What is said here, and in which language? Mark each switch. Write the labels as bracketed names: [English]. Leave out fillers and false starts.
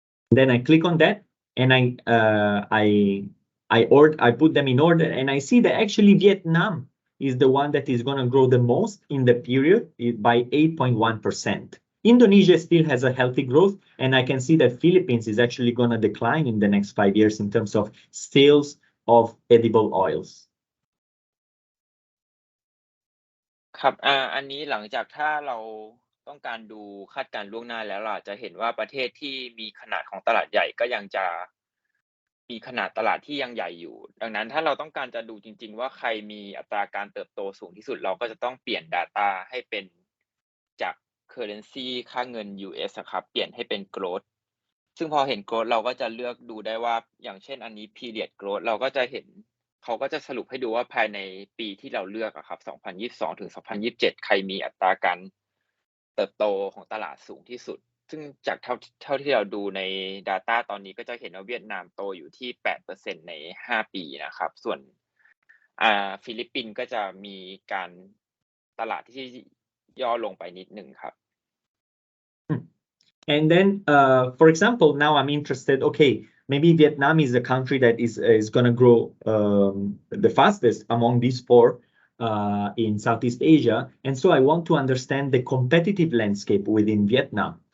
[English] Then I click on that, and I put them in order, and I see that actually Vietnam is the one that is going to grow the most in the period by 8.1%. Indonesia still has a healthy growth, and I can see that Philippines is actually going to decline in the next 5 years in terms of sales of edible oils. [Thai] ครับอันนี้หลังจากถ้าเราต้องการดูคาดการณ์ล่วงหน้าแล้วเราจะเห็นว่าประเทศที่มีขนาดของตลาดใหญ่ก็ยังจะมีขนาดตลาดที่ยังใหญ่อยู่ดังนั้นถ้าเราต้องการจะดูจริงๆว่าใครมีอัตราการเติบโตสูงที่สุดเราก็จะต้องเปลี่ยน Data ให้เป็น จาก currency ค่าเงิน US ครับเปลี่ยนให้เป็น growth ซึ่งพอเห็น growth เราก็จะเลือกดูได้ว่าอย่างเช่นอันนี้ period growth เราก็จะเห็นเขาก็จะสรุปให้ดูว่าภายในปีที่เราเลือกครับ2022ถึง2027ใครมีอัตราการ เติบโตของตลาดสูงที่สุดซึ่งจากเท่าที่เราดูใน Data ตอนนี้ก็จะเห็นว่าเวียดนามโตอยู่ที่ 8% ใน5ปีนะครับส่วนฟิลิปปินส์ก็จะมีการตลาดที่ย่อลงไปนิดนึงครับ [English] And then, for example, now I'm interested, okay, maybe Vietnam is a country that is going to grow the fastest among these four in Southeast Asia. And so I want to understand the competitive landscape within Vietnam.